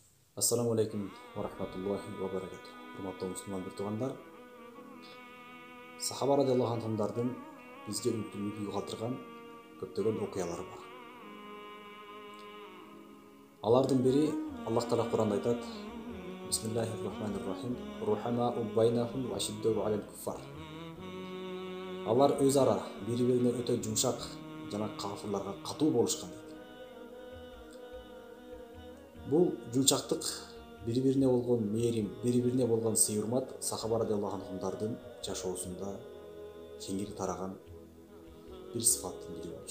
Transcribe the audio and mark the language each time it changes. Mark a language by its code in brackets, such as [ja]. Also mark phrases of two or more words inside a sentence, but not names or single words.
[ar] السلام عليكم ورحمة الله وبركاته. [ky] Hurmatly musulmан тугандар, сахаба радиаллаху анхумдардын бизге үмүт калтырган көптөгөн окуялары бар. Алардын бири Аллах Таала Куранда айтат: [ar] بسم الله الرحمن الرحيم. رحماء بينهم وأشداء على الكفار. [ky] Алар өз ара бири-бирине өтө жумшак жана кафырларга катуу болушкан. Бул жумшактык, бири-бирине болгон мээрим, бири-бирине болгон сый-урмат сахаба радиаллаху анхумдардын жашоосунда кеңири тараган бир сыфаттын бири болчу.